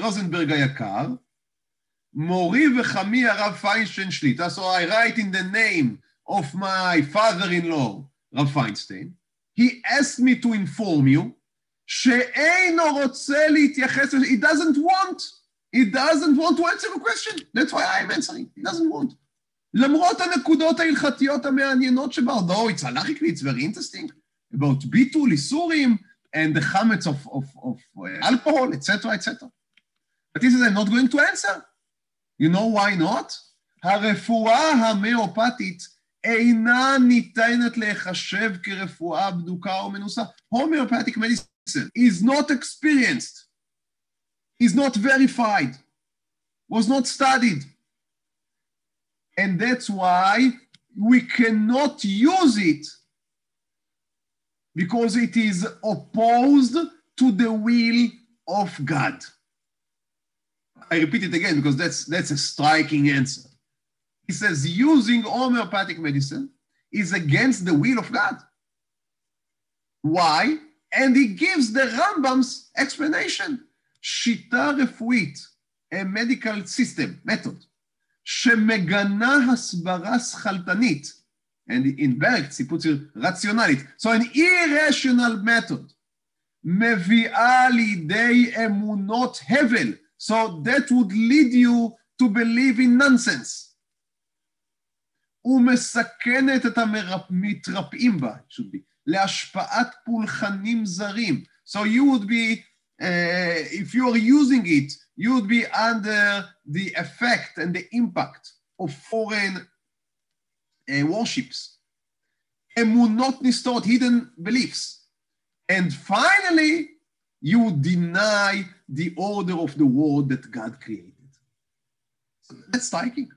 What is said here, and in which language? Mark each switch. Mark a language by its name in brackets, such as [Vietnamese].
[English] Rosenberg [Hebrew] היקר, מורי וחמי הרב פיינשטיין שליטה, [English] so I write in the name of my father-in-law, Rav Feinstein, he asked me to inform you, [Hebrew] שאינו רוצה להתייחס, [English] he doesn't want to answer a question, that's why I'm answering, he doesn't want. [Hebrew] למרות הנקודות ההלכתיות המעניינות שבה, [English] though it's halachically, it's very interesting, about ביטול, איסורים, and the chametz of alcohol, etc., etc. But he says, I'm not going to answer. You know why not? [Hebrew] הרפואה ההומאופתית אינה ניתנת להיחשב כרפואה בדוקה או מנוסה. [English] Homeopathic medicine is not experienced, is not verified, was not studied. And that's why we cannot use it, because it is opposed to the will of God. I repeat it again because that's a striking answer. He says using homeopathic medicine is against the will of God. Why? And he gives the Rambam's explanation. [Hebrew] שיטה רפואית, [English] a medical system, method, [Hebrew] שמגנה הסברה שכלתנית, [English] and in Berg, he puts it rationality. So an irrational method, [Hebrew] מביאה לידי אמונות הבל. [English] So that would lead you to believe in nonsense. [Hebrew] ומסכנת את המתרפאים בה, [English] should be, [Hebrew] להשפעת פולחנים זרים. [English] So you would be, if you are using it, you would be under the effect and the impact of foreign worships. [Hebrew] אמונות נסתרות, [English] hidden beliefs. And finally, you would deny the order of the world that God created. So that's striking.